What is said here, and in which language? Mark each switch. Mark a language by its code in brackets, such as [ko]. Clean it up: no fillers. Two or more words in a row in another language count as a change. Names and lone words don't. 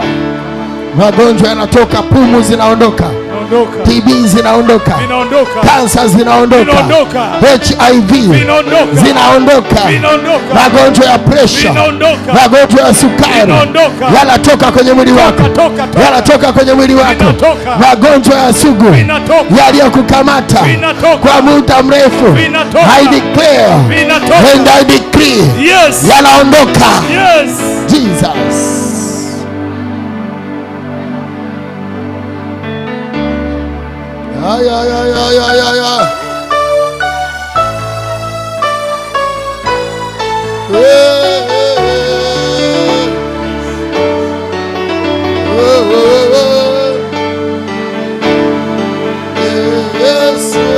[sw] Magonjwa yanatoka, pumu zinaondoka, TB zinaondoka, kansa zinaondoka, HIV zinaondoka, magonjwa ya presha, magonjwa ya sukari yanatoka kwenye mwili wako, yanatoka kwenye mwili wako. Magonjwa ya sugu yaliyokukamata kwa muda mrefu, [en] I declare and I decree, [sw] yanaondoka. Jesus. Ay, ay, ay, ay, ay, ay, ay. [en] Yes.